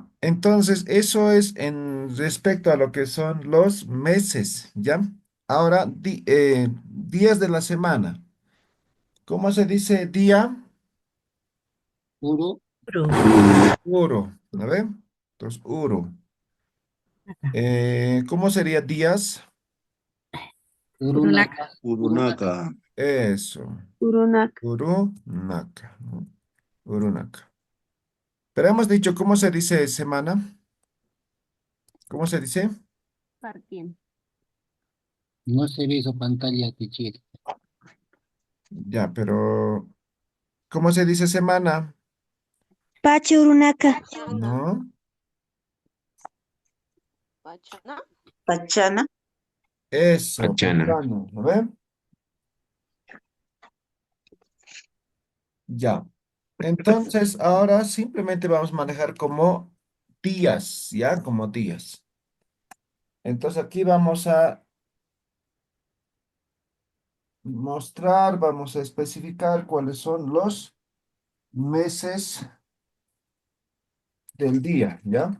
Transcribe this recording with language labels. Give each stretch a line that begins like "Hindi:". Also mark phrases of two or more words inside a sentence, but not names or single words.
Spanish: Entonces, eso es en respecto a lo que son los meses, ¿ya? Ahora, días de la semana. ¿Cómo se dice día?
Aymara: Uru.
Spanish: Uro. ¿A ver? Entonces, uro. ¿Cómo sería días?
Aymara: Urunaka. Urunaka.
Spanish: Eso.
Aymara: Urunak. Urunaka, ¿no? Urunaka.
Spanish: Pero hemos dicho, ¿cómo se dice semana? ¿Cómo se dice? Parquín. No se ve su pantalla tichiri. Ya, pero ¿cómo se dice semana?
Aymara: Pache Urunaka.
Spanish: ¿No?
Aymara: Pachana.
Spanish: Eso,
Aymara: Pachana. pachana,
Spanish: ¿no ve? Ya. Entonces, ahora simplemente vamos a manejar como días, ¿ya? Como días. Entonces, aquí vamos a mostrar, vamos a especificar cuáles son los meses del día, ¿ya?